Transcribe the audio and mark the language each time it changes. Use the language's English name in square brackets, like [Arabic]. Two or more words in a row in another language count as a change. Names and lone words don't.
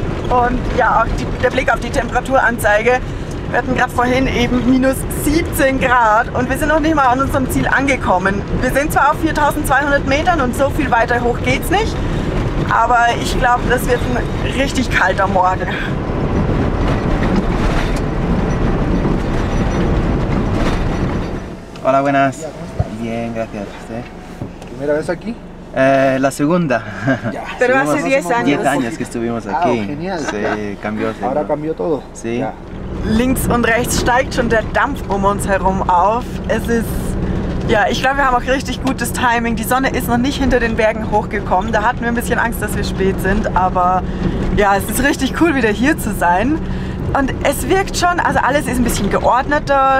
[German] Und ja, auch der Blick auf die Temperaturanzeige. Wir hatten gerade vorhin eben minus 17 Grad und wir sind noch nicht mal an unserem Ziel angekommen. Wir sind zwar auf 4200 Metern und so viel weiter hoch geht's nicht, aber ich glaube, das wird ein richtig kalter Morgen. [Spanish] Hola, buenas. Bien, gracias. ¿Primera vez aquí? La segunda. Pero hace 10 años. 10 años que estuvimos aquí. Genial. Sí, cambió. Ahora cambió todo. Sí. Ya. [German] Links und rechts steigt schon der Dampf um uns herum auf. Es ist, ja, ich glaube, wir haben auch richtig gutes Timing. Die Sonne ist noch nicht hinter den Bergen hochgekommen. Da hatten wir ein bisschen Angst, dass wir spät sind. Aber ja, es ist richtig cool, wieder hier zu sein. Und es wirkt schon, also alles ist ein bisschen geordneter.